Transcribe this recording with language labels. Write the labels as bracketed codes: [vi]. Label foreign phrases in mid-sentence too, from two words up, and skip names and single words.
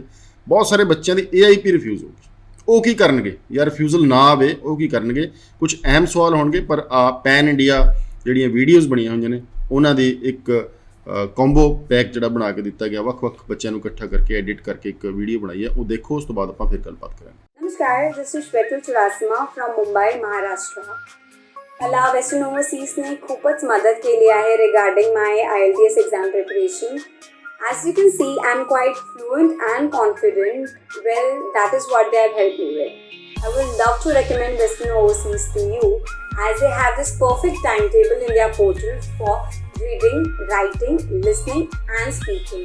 [pa] ਬਹੁਤ ਸਾਰੇ ਬੱਚਿਆਂ ਦੀ AIP ਰਿਫਿਊਜ਼ ਹੋਊਗੀ, ਉਹ ਕੀ ਕਰਨਗੇ ਜਾਂ ਰਿਫਿਊਜ਼ਲ ਨਾ ਆਵੇ ਉਹ ਕੀ ਕਰਨਗੇ। ਕੁਝ ਅਹਿਮ ਸਵਾਲ ਹੋਣਗੇ, ਪਰ [en] pan India [pa] ਜਿਹੜੀਆਂ ਵੀਡੀਓਜ਼ ਬਣੀਆਂ ਹੋਈਆਂ ਨੇ ਉਹਨਾਂ ਦੀ ਇੱਕ [en] combo pack [pa] ਜਿਹੜਾ ਬਣਾ ਕੇ ਦਿੱਤਾ ਗਿਆ, ਵੱਖ-ਵੱਖ ਬੱਚਿਆਂ ਨੂੰ ਇਕੱਠਾ ਕਰਕੇ ਐਡਿਟ ਕਰਕੇ ਇੱਕ ਵੀਡੀਓ ਬਣਾਈ ਹੈ, ਉਹ ਦੇਖੋ। ਉਸ ਤੋਂ ਬਾਅਦ ਆਪਾਂ ਫਿਰ ਗੱਲਬਾਤ ਕਰਾਂਗੇ। [en] नमस्कार, this is Shwetal Churasama from Mumbai Maharashtra. [mr] मला वेस्टर्न ओव्हरसीजने खूपच मदत केली आहे [en] regarding my IELTS exam preparation. As you can see, I'm quite fluent and confident. Well, that is what they have helped me with. I would love to recommend Western Overseas to you as they have this perfect timetable in their portal for reading, writing, listening and speaking.